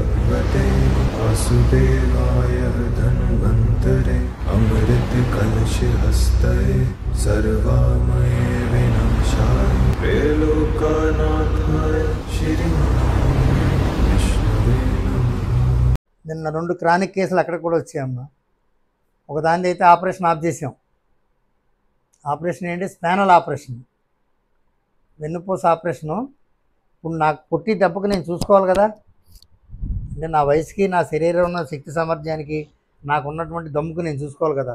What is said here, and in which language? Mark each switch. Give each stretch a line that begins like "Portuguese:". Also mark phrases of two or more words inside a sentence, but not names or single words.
Sanskrit: भगवते वासुदेवाय धन्वन्तरे अमृत कलश हस्ते सर्वामये विनाशाय त्रैलोक्यनाथाय श्रीविष्णवे नमः।
Telugu: నిన్న 2
English: chronic cases
Telugu: అక్కడ కూడా వచ్చాయమ్మా. ఒక దాని అయితే ఆపరేషన్ ఆఫ్ చేసాం. ఆపరేషన్ ఏంటి?
English: spinal operation,
Telugu: వెన్నుపూస ఆపరేషను. ఇప్పుడు నాకు పుట్టి దెబ్బకు నేను చూసుకోవాలి కదా, అంటే నా వయసుకి, నా శరీరం ఉన్న శక్తి సామర్థ్యానికి, నాకు ఉన్నటువంటి దమ్ముకు నేను చూసుకోవాలి కదా.